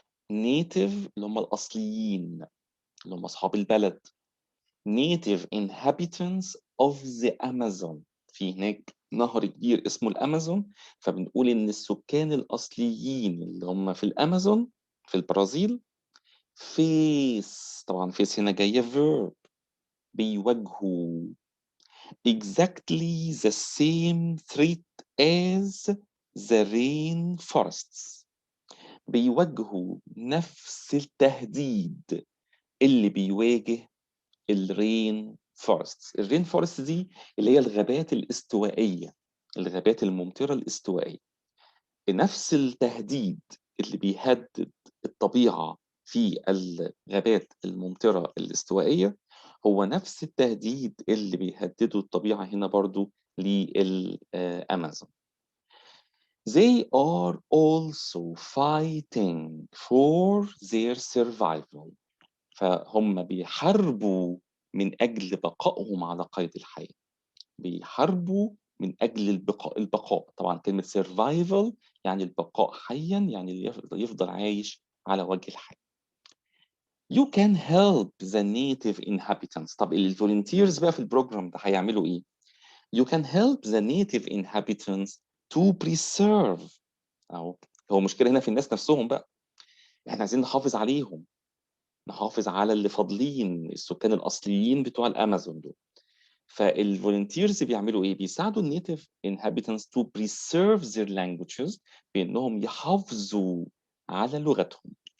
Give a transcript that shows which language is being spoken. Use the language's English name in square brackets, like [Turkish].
[Arabic] native اللي هم الأصليين اللي هم أصحاب البلد. [English] native inhabitants of the Amazon. [Arabic] في هناك نهر كبير اسمه الأمازون، فبنقول إن السكان الأصليين اللي هم في الأمازون في البرازيل face، طبعا face هنا جاية verb، بيواجهوا [English] exactly the same threat as the rainforests. [Arabic] بيواجهوا نفس التهديد اللي بيواجه الرين فورست. الرين فورست دي اللي هي الغابات الاستوائية، الغابات الممطرة الاستوائية. بنفس التهديد اللي بيهدد الطبيعة في الغابات الممطرة الاستوائية هو نفس التهديد اللي بيهدده الطبيعة هنا برضو للأمازون. [English] They are also fighting for their survival. [Arabic] فهم بيحاربوا من أجل بقائهم على قيد الحياة. بيحاربوا من أجل البقاء. طبعا كلمة survival يعني البقاء حيا، يعني اللي يفضل عايش على وجه الحياة. [English] You can help the native inhabitants. [Arabic] طب الفولنتيرز بقى في البروجرام ده هيعملوا إيه؟ [English] You can help the native inhabitants to preserve. [Arabic] أهو هو مشكلة هنا في الناس نفسهم بقى. إحنا عايزين نحافظ عليهم، نحافظ على اللي فاضلين، السكان الأصليين بتوع الأمازون دول. فالفولنتيرز بيعملوا إيه؟ بيساعدوا النيتيف [English] inhabitants to preserve their languages [Arabic] بإنهم يحافظوا على لغتهم.